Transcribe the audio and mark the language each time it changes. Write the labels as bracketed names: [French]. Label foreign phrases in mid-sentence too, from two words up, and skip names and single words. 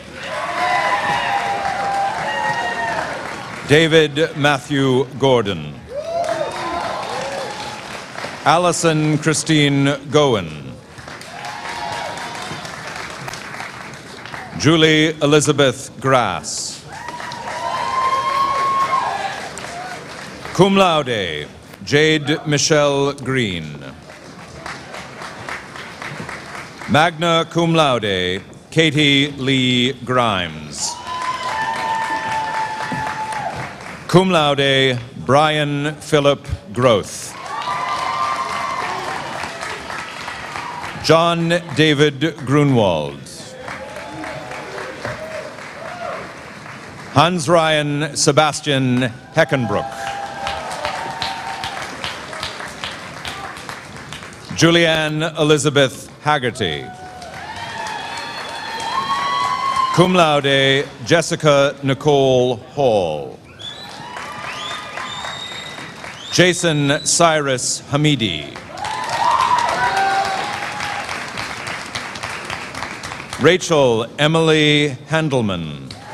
[English] David Matthew Gordon. Allison Christine Gowen. Julie Elizabeth Grass. [Latin] Cum laude, [English] Jade Michelle Green. [Latin] Magna cum laude, Katie Lee Grimes. Cum laude, [English] Brian Philip Groth. John David Grunwald. Hans Ryan Sebastian Heckenbrook. Julianne Elizabeth Haggerty. [Latin] Cum laude, [English] Jessica Nicole Hall. Jason Cyrus Hamidi. Rachel Emily Handelman.